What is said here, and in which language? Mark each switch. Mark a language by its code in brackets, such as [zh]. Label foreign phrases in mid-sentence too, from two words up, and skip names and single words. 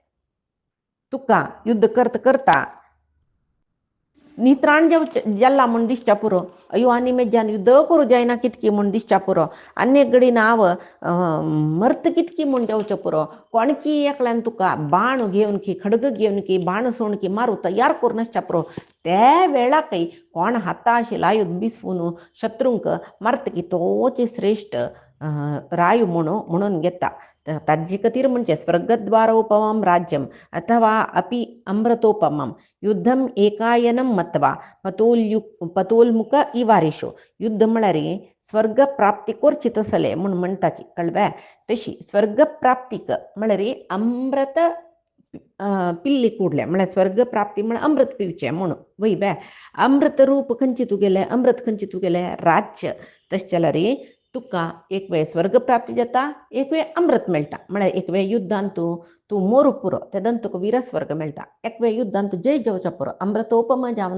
[kok] तुका युद्ध करता करता नित्राण जाल्ला म्हण दिसच्या पुरो अयो आनी मेज्यान युद्ध करूं जायना कितकी म्हण दिसच्या पुरो आनी घडीन हांव मर्त कितकी म्हण जावचें पुरो कोणकी एकल्यान तुका बाण घेवन की खडग घेवन की बाण सोण की मारू तयार करून नासच्या पुरो त्या वेळाकय कोण हाता आशिल्लो आयुध बिसवून शत्रूंक मारता की तोच श्रेष्ठ राय म्हणून घेता ताजे खातीर म्हणजे [sa] स्वर्गद्वारोपमं राज्यम अथवा अपि अमृतोपमं युद्धम एकायनम मत्वा पतोल्मुख इवारेशो [kok] युद्ध म्हळ्यार स्वर्ग प्राप्ती करची तसले म्हण म्हणटाची कळ्ळें तशी स्वर्ग प्राप्तीक म्हळ्यार अमृत पिल्ली कुडले म्हळ्यार स्वर्ग प्राप्ती म्हळ्यार अमृत पिवचें म्हणून वय बे अमृत रूप खंयची तुगेलें अमृत खंयची तुगेलें राज्य तशें जाल्यार तुका एक वेळ स्वर्ग प्राप्ती जाता एक वेळ अमृत मेळटा म्हळ्यार एक वेळ युद्धांत तूं मोरूंक पुरो तेदन तुका वीरस्वर्ग मेळटा एक वेळ युद्धांत जय जेवच्या पुरो अमृतोपम जावन